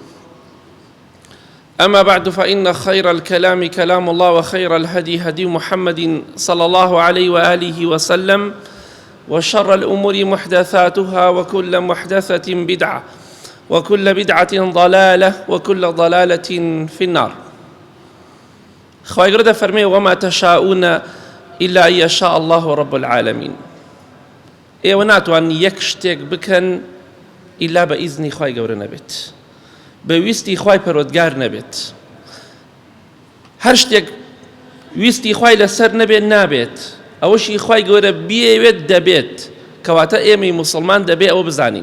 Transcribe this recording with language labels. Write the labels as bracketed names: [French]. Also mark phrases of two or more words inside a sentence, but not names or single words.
[Arabic] أما بعد فإن خير الكلام كلام الله وخير الهدي هدي محمد صلى الله عليه وآله وسلم وشر الأمور محدثاتها وكل محدثة بدعة وكل بدعة ضلالة وكل ضلالة في النار. [Central Kurdish] خواهی گەورە دەفەرمێ [Arabic] وما تشاءون إلا أن يشاء الله رب العالمين. [Central Kurdish] ئێوە ناتوانن یەک شتێک بکەن ئیلا بە ئیزنی خواهی گەورە نەبێت، بە ویستی خوای پەروەردگار نەبێت. هەر شتێک ویستی خوای لەسەر نەبێت نابێت، ئەوەشی خوای گەورە بیەوێت دەبێت، کەواتە ئێمەی موسڵمان دەبێت ئەوە بزانین.